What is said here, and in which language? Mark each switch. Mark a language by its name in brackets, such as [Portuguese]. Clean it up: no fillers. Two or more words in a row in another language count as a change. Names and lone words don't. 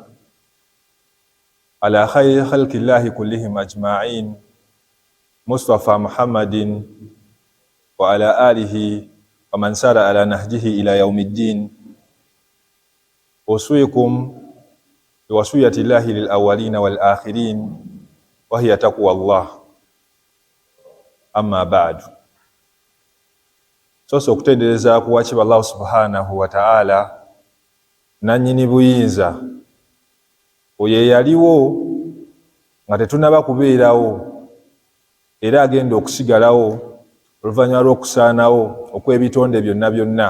[Arabic] على خير خلق الله كلهم أجمعين مصطفى محمد وعلى آله ومن سار على نهجه إلى يوم الدين. أوصيكم بوصية الله للأولين والآخرين وهي تقوى الله. أما بعد. [Ganda] Soso okutendereza kuwakibwa Allah [Arabic] سبحانه وتعالى [Ganda] nanyini buyinza oyo yaliwo nga tetunaba kubeerawo era agenda okusigalawo oluvannyuma lw'okusaanawo okw'ebitonde byonna byonna.